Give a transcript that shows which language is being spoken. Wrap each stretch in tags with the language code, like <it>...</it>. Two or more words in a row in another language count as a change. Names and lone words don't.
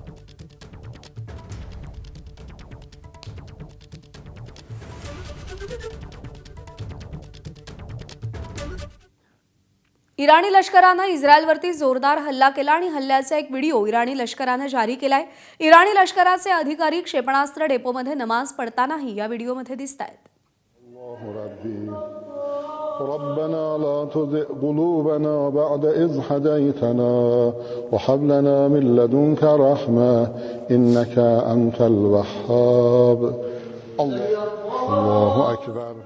<mr>इराणी लष्करानं इस्रायलवरती जोरदार हल्ला केला आणि हल्ल्याचा एक व्हिडिओ इराणी लष्करानं जारी केलाय। इराणी लष्कराचे अधिकारी क्षेपणास्त्र डेपोमध्ये नमाज पडतानाही या व्हिडिओमध्ये दिसतायत।</mr> <ar>ربنا لا تزغ قلوبنا بعد إذ هديتنا وهب لنا من لدنك رحمة إنك أنت الوهاب الله أكبر</ar>